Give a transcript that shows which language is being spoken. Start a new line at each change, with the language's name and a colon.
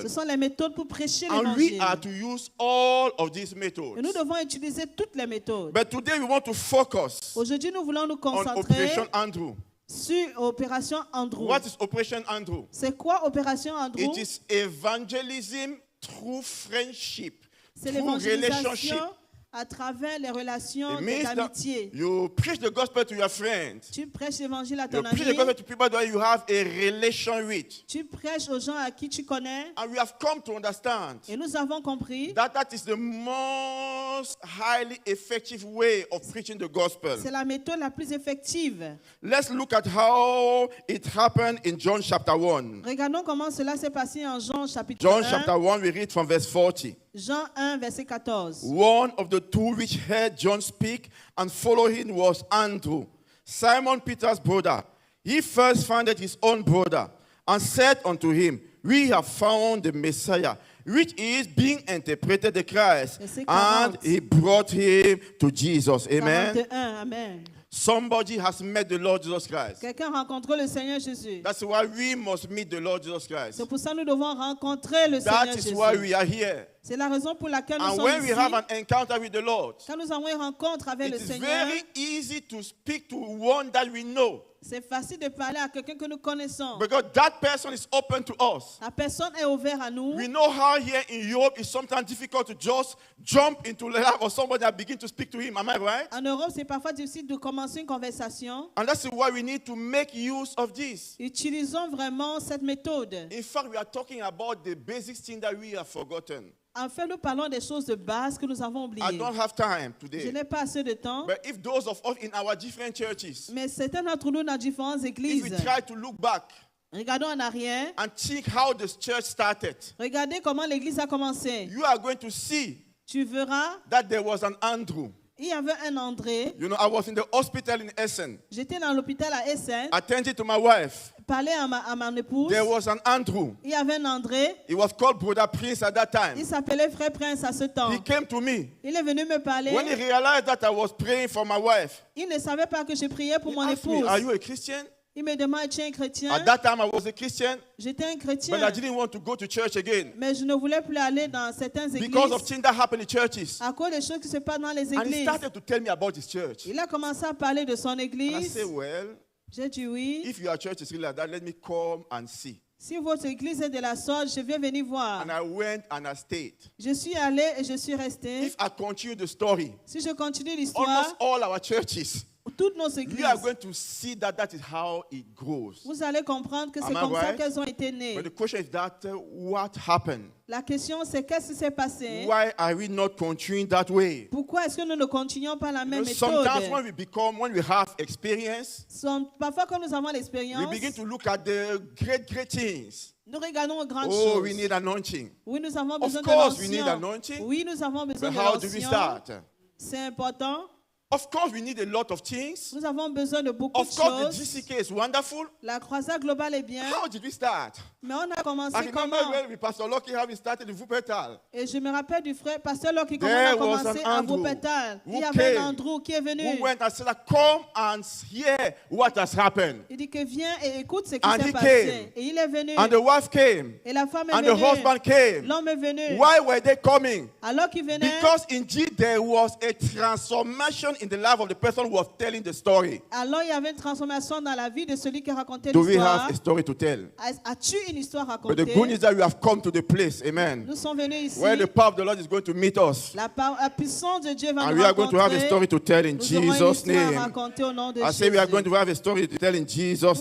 French: ce sont les méthodes pour prêcher
English: And we
French: l'évangile.
English: are to use all of these
French: Et
English: methods.
French: nous devons utiliser toutes les méthodes.
English: But today we want to focus
French: Aujourd'hui, nous voulons nous
English: on
French: concentrer
English: Operation Andrew.
French: sur Opération Andrew.
English: What is Operation Andrew?
French: C'est quoi Opération Andrew?
English: It is evangelism through friendship,
French: C'est
English: through relationship.
French: l'évangélisation à travers les relations
English: It means that
French: d'amitié.
English: you preach the gospel to your friends.
French: Tu prêches l'évangile à
English: You
French: ton
English: preach the
French: ami.
English: gospel to people that you have a relation with.
French: Tu prêches aux gens à qui tu connais.
English: And we have come to understand
French: Et nous avons compris,
English: that is the most highly effective way of preaching the gospel.
French: c'est la méthode la plus effective.
English: Let's look at how it happened in John chapter 1.
French: Regardons comment cela s'est passé en Jean chapitre
English: John
French: 1.
English: chapter 1, we read from verse 40.
French: Jean 1, verset 14.
English: One of the two which heard John speak and followed him was Andrew, Simon Peter's brother. He first found his own brother and said unto him, We have found the Messiah, which is being interpreted the Christ.
French: Verset
English: And
French: 40.
English: he brought him to Jesus. Amen.
French: 41, Amen.
English: Somebody has met the Lord Jesus Christ.
French: Quelqu'un rencontre le Seigneur Jésus.
English: That's why we must meet the Lord Jesus Christ.
French: C'est pour ça que nous devons rencontrer le Seigneur
English: That is
French: Jésus.
English: why we are here.
French: C'est la raison pour laquelle nous
English: And
French: sommes
English: when we
French: ici.
English: have an encounter with the Lord,
French: Quand nous avons une rencontre avec
English: it
French: le
English: is
French: Seigneur,
English: very easy to speak to one that we know.
French: c'est facile de parler à quelqu'un que nous connaissons.
English: Because that person is open to us.
French: La personne est ouverte à nous.
English: We know how here in Europe it's sometimes difficult to just jump into the life of somebody and begin to speak to him. Am I right?
French: En Europe, c'est parfois difficile de commencer une conversation.
English: And that's why we need to make use of this.
French: Utilisons vraiment cette méthode.
English: In fact, we are talking about the basic thing that we have forgotten.
French: En fait, nous parlons des choses de base que nous avons
English: I
French: oubliées.
English: don't have time
French: Je
English: today.
French: n'ai pas assez de temps.
English: But if those of us in our different churches,
French: Mais certains d'entre nous dans différentes
English: if we
French: églises,
English: try to look back
French: regardons en arrière,
English: and think how the church started,
French: regardez comment l'église a commencé.
English: you are going to see
French: Tu verras,
English: that there was an Andrew.
French: il y avait un André.
English: You know, I was in the hospital in Essen,
French: J'étais dans l'hôpital à Essen,
English: attending to my wife.
French: parlais à mon épouse.
English: There was an Andrew.
French: Il y avait un André.
English: He was called Brother Prince at that
French: Il
English: time.
French: s'appelait Frère Prince à ce temps.
English: He came to me.
French: Il est venu me parler.
English: When he realized that I was praying for my wife,
French: Il ne savait pas que je priais pour
English: he
French: mon
English: asked me,
French: épouse.
English: Are you a Christian?
French: Il me demande, tu es un chrétien?
English: At that time, I was a Christian,
French: J'étais un
English: but
French: chrétien.
English: I didn't want to go to church again
French: Mais je ne voulais plus aller dans certaines
English: because of
French: églises
English: things that happen in churches.
French: à cause des choses qui se passent dans les
English: And he
French: églises.
English: started to tell me about his church.
French: Il a commencé à parler de son
English: And I
French: église.
English: said, Well,
French: J'ai dit oui.
English: if your church is really like that, let me come and see.
French: Si votre église est de la sorte, je vais venir voir.
English: And I went and I stayed.
French: Je suis allé et je suis resté.
English: If I continue the story,
French: Si je continue l'histoire,
English: almost all our churches,
French: toutes nos
English: we
French: églises,
English: are going to see that that is how it grows.
French: vous allez comprendre que c'est
English: Am I
French: comme ça
English: right?
French: qu'elles ont été nées.
English: But the question is that what happened?
French: La question, c'est qu'est-ce qui s'est passé?
English: Why are we not continuing that way?
French: Pourquoi est-ce que nous ne continuons pas la
English: You
French: même
English: know, sometimes
French: méthode?
English: when we have experience,
French: Parfois, quand nous avons
English: we
French: l'expérience,
English: begin to look at the great things.
French: nous regardons aux grandes
English: Oh,
French: choses.
English: we need anointing.
French: Oui, nous avons
English: Of
French: besoin de
English: course, we need
French: l'onction.
English: anointing.
French: Oui, nous avons besoin
English: But
French: de
English: how do we
French: l'onction.
English: start?
French: C'est important.
English: Of course, we need a lot of things.
French: Nous avons besoin de beaucoup
English: Of
French: de
English: course, the
French: choses.
English: GCK is wonderful.
French: La croisade globale est bien,
English: How did we start?
French: mais on a commencé
English: I remember
French: comment?
English: when we Pastor Lucky how we started in Wuppertal.
French: Et je me rappelle du frère pasteur qui
English: There
French: a
English: was
French: commencé
English: an
French: à
English: Andrew
French: Wuppertal.
English: who
French: Il y avait
English: came,
French: un Andrew qui est venu.
English: Who went and said, Come and hear what has happened.
French: Il dit que viens et écoute ce qui
English: And
French: s'est
English: he
French: passé.
English: came.
French: Et il est venu.
English: And the wife came.
French: Et la femme est
English: And the
French: venue.
English: husband came.
French: L'homme est venu.
English: Why were they coming?
French: Alors qu'il venait,
English: Because indeed there was a transformation in the life of the person who was telling the story.
French: alors il y avait une transformation dans la vie de celui qui racontait
English: Do we
French: l'histoire.
English: have a story to tell?
French: As-tu une histoire à
English: But the
French: raconter?
English: good news is that we have come to the place, amen,
French: Nous sommes venus ici.
English: where the power of the Lord is going to meet us.
French: La puissance de Dieu va
English: And
French: nous
English: we are going to have a
French: rencontrer.
English: story to tell in
French: Nous aurons une
English: Jesus'
French: histoire à
English: name.
French: raconter au nom de
English: I
French: Jésus.
English: say we are going to have a story to tell in Jesus'